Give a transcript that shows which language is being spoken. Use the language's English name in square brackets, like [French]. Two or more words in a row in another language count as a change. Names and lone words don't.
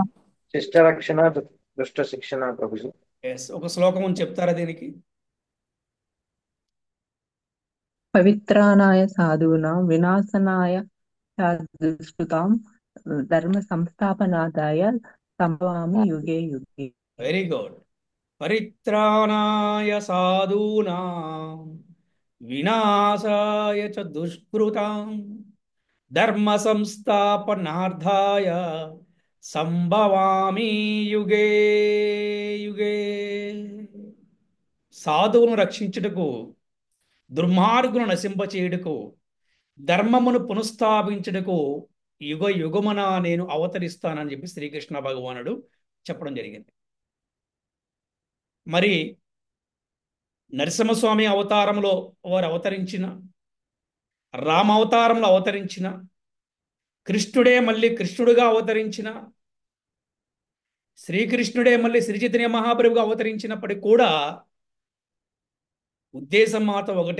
[Telugu] శిష్ట రక్షణ దుష్ట శిక్షణ ప్రభుజీ. ఎస్, ఒక శ్లోకం అని చెప్తారా దీనికి? [Sanskrit] పవిత్రానాయ సాధూనాం వినాశనాయ దుష్కృతాం ధర్మ సంస్థాపనాదాయ సంభవామి యుగే యుగే. [English] very good. [Sanskrit] పరిత్రాణాయ సాధూనాం వినాశాయ చ దుష్కృతాం ధర్మ సంస్థాపనార్థాయ సంభవామి యుగే యుగే. [Telugu] సాధువును రక్షించుటకు, దుర్మార్గును నశింపచేయుటకు, ధర్మమును పునఃస్థాపించుటకు యుగ యుగమున నేను అవతరిస్తానని చెప్పి శ్రీకృష్ణ భగవానుడు చెప్పడం జరిగింది. మరి నరసింహస్వామి అవతారంలో వారు అవతరించిన, రామ అవతారంలో అవతరించిన, కృష్ణుడే మళ్ళీ కృష్ణుడుగా అవతరించిన, శ్రీకృష్ణుడే మళ్ళీ శ్రీ చైతన్య మహాప్రభుగా అవతరించినప్పటికీ కూడా ఉద్దేశం మాత్రం ఒకటే.